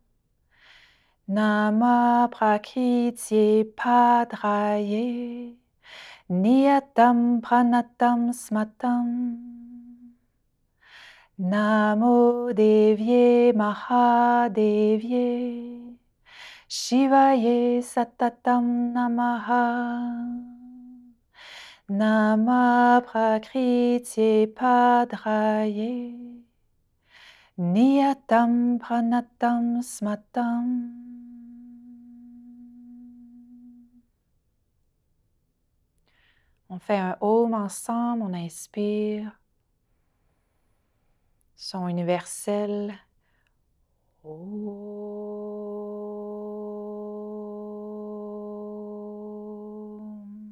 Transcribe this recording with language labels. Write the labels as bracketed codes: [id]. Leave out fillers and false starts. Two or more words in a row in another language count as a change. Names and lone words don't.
[sa] Nama Prakriti Padraye Niyatam Pranatam Smatam Namo Devye Mahadevye Shivaye Satatam Namaha Nama Prakriti Padraye Niyatam Pranatam Smatam. [fr] On fait un Om ensemble, on inspire. Son universel. Om.